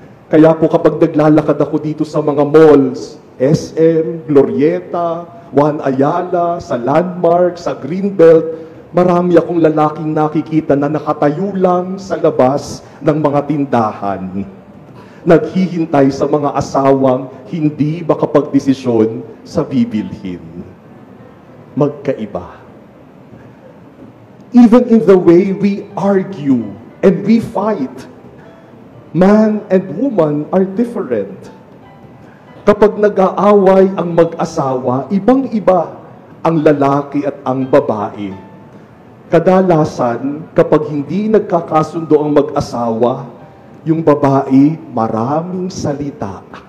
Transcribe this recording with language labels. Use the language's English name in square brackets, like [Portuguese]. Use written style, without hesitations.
[Filipino] Kaya po kapag naglalakad ako dito sa mga malls, SM, Glorieta, Juan Ayala, sa Landmark, sa Greenbelt, marami akong lalaking nakikita na nakatayo lang sa labas ng mga tindahan. Naghihintay sa mga asawang hindi makapagdesisyon sa bibilhin. Magkaiba. [English] Even in the way we argue and we fight, man and woman are different. [Filipino] Kapag nag-aaway ang mag-asawa, ibang-iba ang lalaki at ang babae. Kadalasan, kapag hindi nagkakasundo ang mag-asawa, yung babae maraming salita.